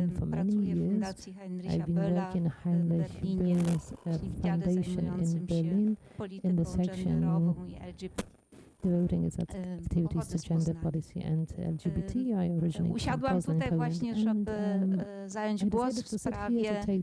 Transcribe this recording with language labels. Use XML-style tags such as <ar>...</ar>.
<pl>Pracuję w Fundacji Heinricha Bölla w Berlinie, czyli w dziale zajmującym się polityką genderową i LGBT.</pl> <en>Devoting its activities to gender policy and LGBT. I originally</en> <pl>usiadłam tutaj właśnie, żeby zająć głos w sprawie.</pl>